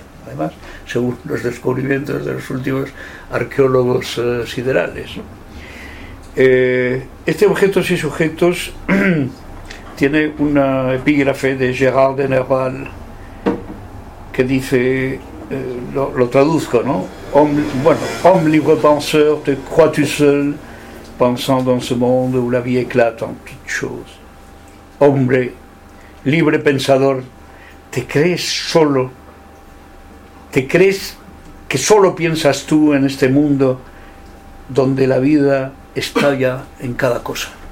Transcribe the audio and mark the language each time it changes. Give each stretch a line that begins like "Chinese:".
Spanish: Además, según los descubrimientos de los últimos arqueólogos siderales, este objetos y sujetos tiene una epígrafe de Gérard de Nerval que dice, lo traduzco, ¿no?
French: Homme libre penseur, te crois-tu seul, pensant dans ce monde où la vie éclate en toutes choses.
Spanish: Hombre libre pensador, ¿te crees solo? ¿Te crees que solo piensas tú en este mundo donde la vida estalla en cada cosa?